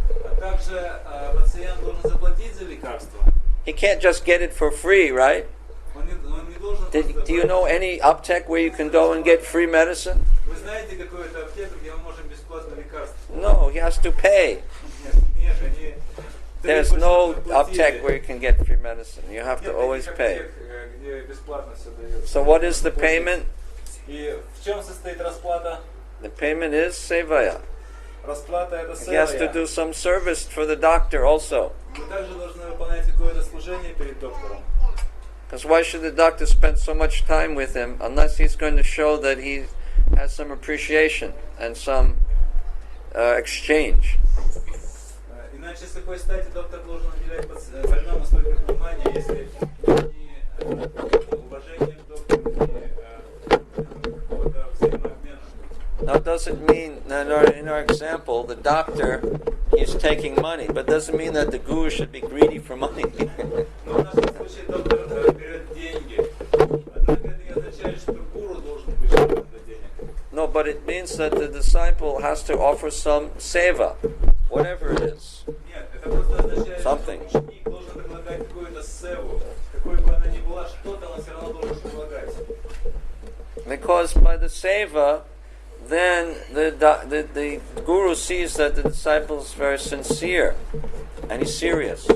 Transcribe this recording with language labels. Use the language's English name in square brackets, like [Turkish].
[Russian] А также пациент должен заплатить за лекарство. [English] He can't just get it for free, right? [Russian] Он не должен просто [English] Do you know any uptech where you can go and get free medicine? [Russian] Вы знаете какую-то аптеку, где мы можем бесплатно лекарство? [English] No, he has to pay. [Russian] Нет, они [English] There's no uptech where you can get free medicine. You have to always pay. [Russian] Где бесплатно все дается. [English] So what is the payment? [Russian] И в чем состоит расплата? [English] The payment is sevaya. [Russian] Расплата это [English] He has to [Russian] севая. [English] do some service for the doctor also. [Russian] Мы также должны выполнять какое-то служение перед доктором. [English] Because why should the doctor spend so much time with him unless he's going to show that he has some appreciation and some exchange? [Russian] Иначе с какой стати доктор должен уделять больному столько внимания, если не уважение к доктору, не какого-то взаимообмена. [English] Now, doesn't mean that in our example, the doctor is taking money, but doesn't mean that the guru should be greedy for money. [Russian] Но в нашем случае доктор берет деньги. Однако это не означает, что гуру должен быть жадным до денег. [English] No, but it means that the disciple has to offer some seva, whatever it is. [Russian] Нет, это просто означает, [English] Something. [Russian] что ученик должен предлагать какую-то севу, какой бы она ни была, что-то он все равно должен предлагать. [English] Because by the seva, then the guru sees that the disciple is very sincere and he's serious.